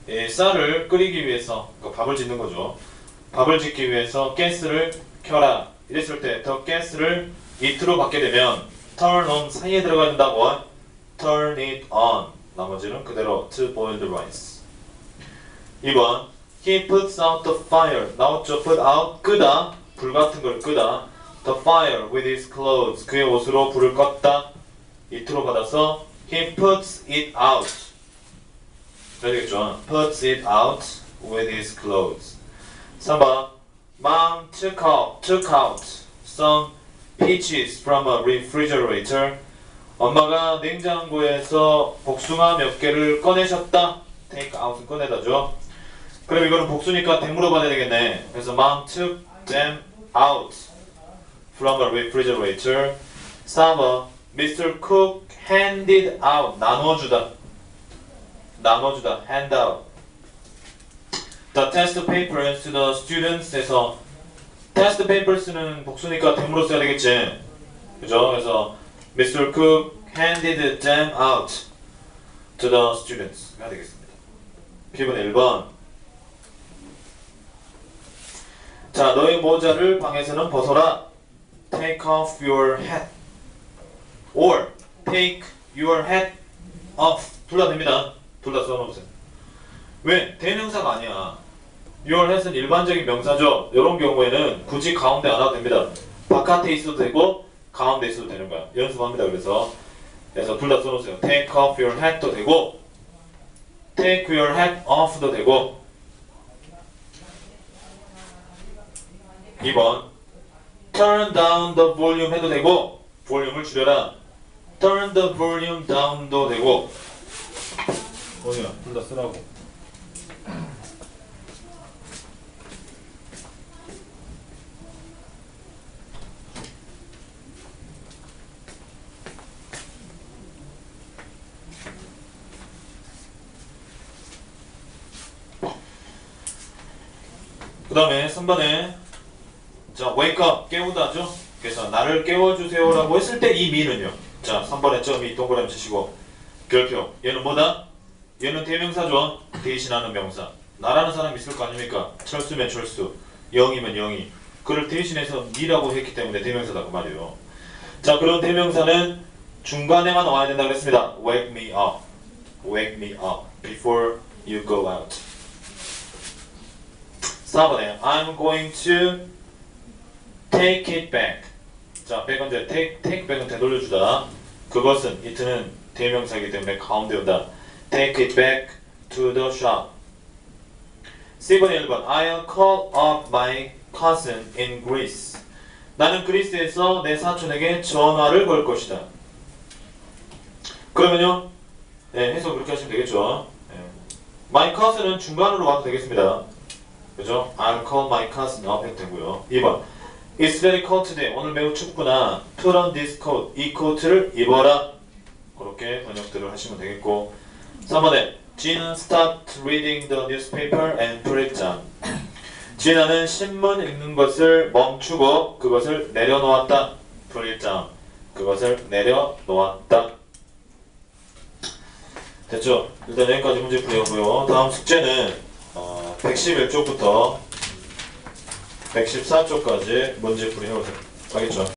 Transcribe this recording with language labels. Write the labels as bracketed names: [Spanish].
[Korean] 쌀을 끓이기 위해서, 밥을 짓는 거죠. 밥을 짓기 위해서 가스를 켜라. 이랬을 때 the gas를 it로 받게 되면 turn on 사이에 들어가야 된다고. [English] turn it on. [Korean] 나머지는 그대로 [English] to boil the rice. 2번 He puts out the fire. [Korean] 나왔죠? [English] put out, [Korean] 끄다. 불 같은 걸 끄다. [English] The fire with his clothes. [Korean] 그의 옷으로 불을 껐다. [English] it로 받아서 he puts it out. [Korean] 그래야 되겠죠? [English] puts it out with his clothes. 3번 Mom took out some peaches from a refrigerator. [Korean] 엄마가 냉장고에서 복숭아 몇 개를 꺼내셨다. take out은 꺼내다죠. 그럼 이거는 복수니까 댐으로 받아야 되겠네. 그래서 [English] Mom took them out from a refrigerator. 4번 Mr. Cook handed out. [Korean] 나눠주다. [English] hand out. The test papers to the students. [Korean] 에서 test papers는 복수니까 댐으로 써야 되겠지. 그죠? 그래서 Mr. [English] Cook handed them out to the students. [Korean] 해야 되겠습니다. B번 1번. 자, 너의 모자를 방에서는 벗어라. [English] Take off your hat. Or take your hat off. [Korean] 둘 다 됩니다. 둘 다 써놓으세요. 왜? 대명사가 아니야. Your hat은 일반적인 명사죠. 이런 경우에는 굳이 가운데 안 와도 됩니다. 바깥에 있어도 되고 가운데 있어도 되는 거야. 연습합니다. 그래서 둘 다 써놓으세요. [English] Take off your hat도 되고 Take your hat off도 되고. [Korean] 2번 [English] Turn down the volume [Korean] 해도 되고 볼륨을 줄여라. [English] Turn the volume down도 되고. [Korean] 뭐냐? 둘 다 쓰라고. 그 다음에 3번에 자, wake up, 깨우다죠? 그래서 나를 깨워주세요라고 했을 때 이 미는요. 자, 3번에 점이 동그라미 치시고 별표. 얘는 뭐다? 얘는 대명사죠. 대신하는 명사. 나라는 사람이 있을 거 아닙니까? 철수면 철수, 영이면 영이. 그를 대신해서 니라고 했기 때문에 대명사다 그 말이에요. 자, 그런 대명사는 중간에만 와야 된다고 했습니다. [English] Wake me up. Wake me up before you go out. 4번에 I'm going to take it back. 자, back 언제? take back은 [Korean] 되돌려주다. 그것은 [English] it는 [Korean] 대명사이기 때문에 가운데 온다. [English] Take it back to the shop. C번의 1번 I'll call up my cousin in Greece. [Korean] 나는 그리스에서 내 사촌에게 전화를 걸 것이다. 그러면요, 네, 해석 그렇게 하시면 되겠죠. 네. [English] My cousin [Korean] 은 중간으로 와도 되겠습니다. 그죠? [English] I'll call my cousin up [Korean] 해도 되고요. [English] 2번 It's very cold today. [Korean] 오늘 매우 춥구나. [English] Put on this coat. [Korean] 이 코트를 입어라. 그렇게 번역들을 하시면 되겠고. [English] 3번에 Gina stopped reading the newspaper and put it down. [Korean] 지나는 신문 읽는 것을 멈추고 그것을 내려놓았다. [English] Put it down. [Korean] 그것을 내려놓았다. 됐죠? 일단 여기까지 문제 풀이하고요. 다음 숙제는 111쪽부터 114쪽까지 문제 풀이 해보세요. 알겠죠?